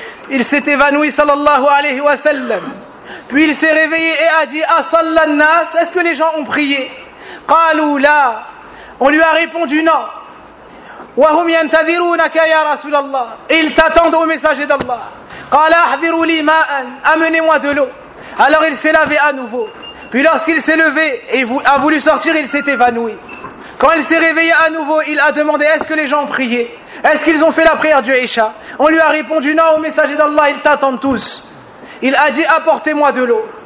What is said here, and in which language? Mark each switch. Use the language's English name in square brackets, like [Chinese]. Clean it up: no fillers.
[French] Il s'est évanoui, sallallahu alayhi wa sallam. Puis il s'est réveillé et a dit, « [Arabic] Asallan nas, [French] est-ce que les gens ont prié ?»« [Arabic] Qalu la. [French] » On lui a répondu, « Non. » [Arabic] وهم ينتظرونك يا رسول الله [French] il t'attend au messager d'Allah. [Arabic] قال احضروا لي ماء, [French] amenez-moi de l'eau. Alors il s'est lavé à nouveau. Puis lorsqu'il s'est levé et a voulu sortir, il s'est évanoui. Quand il s'est réveillé à nouveau, il a demandé, est-ce que les gens ont prié, est-ce qu'ils ont fait la prière du Isha? On lui a répondu, non, au messager d'Allah, ils t'attendent tous. Il a dit, apportez-moi de l'eau.